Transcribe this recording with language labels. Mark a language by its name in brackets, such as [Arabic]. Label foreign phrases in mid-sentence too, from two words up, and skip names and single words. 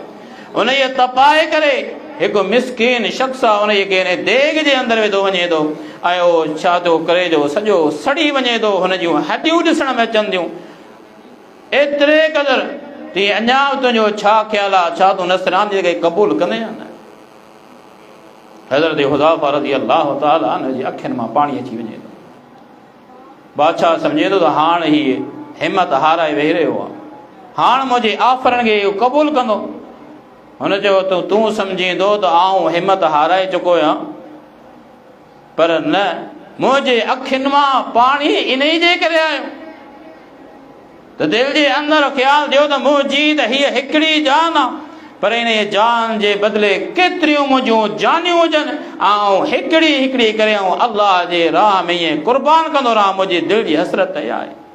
[Sindhi] हुनखे तपाए करे हिकु मिसकीन शख़्स आहे हुनखे हिन देग जे अंदरि विधो वञे थो ऐं उहो छा थो करे जो सॼो सड़ी वञे थो, हुन जूं हॾियूं ॾिसण में अचनि थियूं। एतिरे क़दुरु तीअं अञा तुंहिंजो छा ख़्यालु आहे, छा तूं नसरानी खे क़बूल कंदे या न? हज़रत हुज़ैफ़ा [Arabic] رضي الله تعالى عنه [Sindhi] जी अखियुनि मां पाणी अची वञे थो। बादशाह सम्झे थो त हाणे हीअ हिमत हाराए वेही रहियो आहे, हाणे मुंहिंजे ऑफरनि खे इहो क़बूल कंदो। हुन चयो तूं सम्झींदो त आऊं हिमत हाराए चुको आहियां, पर न, मुंहिंजे अखियुनि मां पाणी इन ई जे करे आयो त दिलि जे अंदरि ख़्यालु ॾियो त मुंहिंजी त हीअ हिकिड़ी जान आहे, पर इन जान जे बदिले केतिरियूं मुंहिंजूं जानियूं हुजनि, ऐं हिकिड़ी हिकिड़ी करे ऐं अल्लाह जे राह में ईअं क़ुर्बान कंदो रहां, मुंहिंजी दिलि जी हसरत इहा आहे।